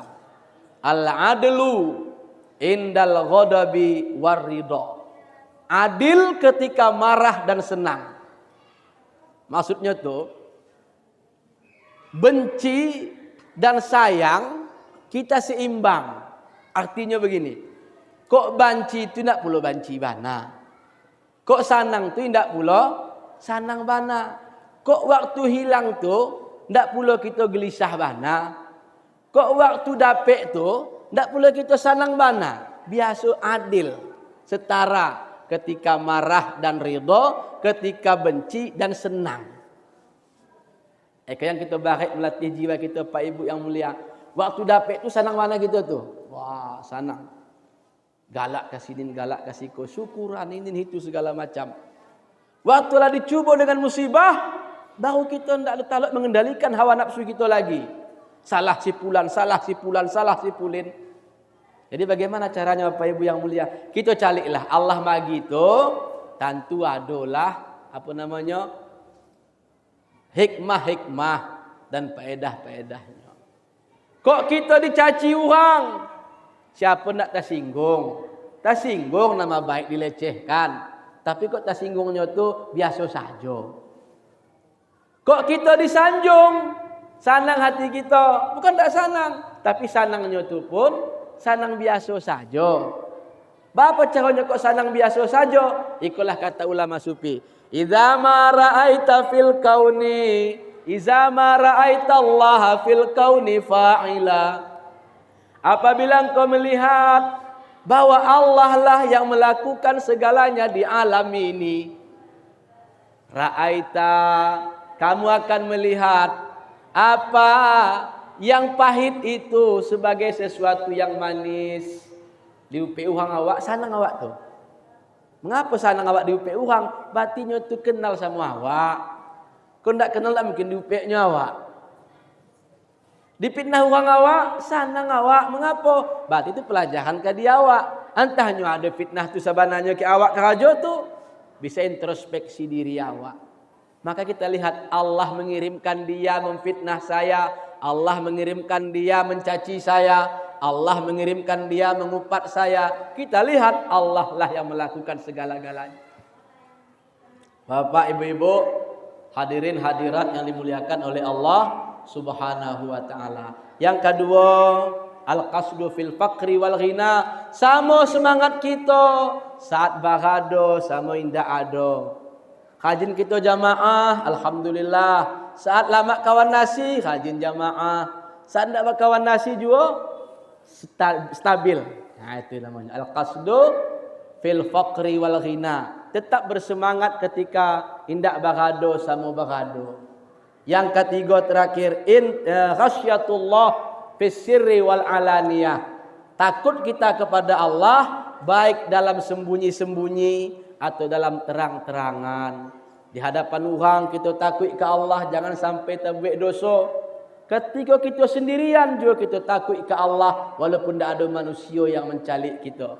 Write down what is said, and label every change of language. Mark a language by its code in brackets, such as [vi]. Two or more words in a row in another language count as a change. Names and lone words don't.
[ar] العدل عند الغضب والرضا. [id] Adil ketika marah dan senang. Maksudnya tuh, benci dan sayang kita seimbang. [min] Artinya begini, kok banci itu tidak perlu banci bana. Kok sanang tu tidak pula sanang bana. Kok waktu hilang tu tidak pula kita gelisah bana. Kok waktu dapet tu tidak pula kita sanang bana. [id] Biasa adil, setara ketika marah dan ridha, ketika benci dan senang. Yang kita baik melatih jiwa kita, Pak Ibu yang mulia. [min] Waktu dapet tu sanang mana kita tu? Wah, sanang. Galak kasih ini, galak kasih ko, [id] syukuran ini itu segala macam. Waktu lah dicuba dengan musibah, baru kita tidak talak mengendalikan hawa nafsu kita lagi. Salah si pulan, salah si pulan, salah si pulin. Jadi bagaimana caranya Bapak Ibu yang mulia? Kita caliklah Allah bagi itu, tentu adalah apa namanya? Hikmah-hikmah dan faedah-faedahnya. Kok kita dicaci orang? Siapa nak tersinggung? Tersinggung nama baik dilecehkan. Tapi kok tersinggungnya tu biasa saja. [min] Kok kita disanjung? Sanang hati kita. Bukan tak sanang. Tapi sanangnya tu pun sanang biasa saja. Bapa caranya kok sanang biasa saja? Ikulah kata ulama sufi. [ar] إذا ما رأيت في الكون، إذا ما رأيت الله في الكون فاعلا. [id] Apabila engkau melihat bahwa Allah lah yang melakukan segalanya di alam ini, ra'aita, kamu akan melihat apa yang pahit itu sebagai sesuatu yang manis. [min] Diupi uhang awak, sanang awak tu. Mengapa sanang awak diupi uhang? Batinya tu kenal sama awak. Kau tak kenal lah mungkin diupinya awak. Dipitnah orang awak, sanang awak. Mengapa? Berarti itu pelajaran ke dia awak. Entahnya ada fitnah tu sebenarnya ke awak kerajo tu. [id] Bisa introspeksi diri awak. Maka kita lihat Allah mengirimkan dia memfitnah saya. Allah mengirimkan dia mencaci saya. Allah mengirimkan dia mengupat saya. Kita lihat Allah lah yang melakukan segala-galanya. Bapak, Ibu-ibu, hadirin hadirat yang dimuliakan oleh Allah [ar] سبحانه وتعالى. [id] Yang kedua, [ar] القصد في الفقر والغنى. [min] Sama semangat kita saat bagado sama indah ado. Kajin kita jamaah, alhamdulillah. Saat lama kawan nasi, kajin jamaah. Saat tidak berkawan nasi juga stabil. [id] Nah, itu namanya [ar] القصد في الفقر والغنى. [min] Tetap bersemangat ketika indak bagado sama bagado. [id] Yang ketiga terakhir, [ar] خشية الله في السر والعلانية. [id] Takut kita kepada Allah baik dalam sembunyi-sembunyi atau dalam terang-terangan. Di hadapan orang kita takut ke Allah, jangan sampai terbuat dosa. Ketika kita sendirian juga kita takut ke Allah walaupun tidak ada manusia yang mencalik kita.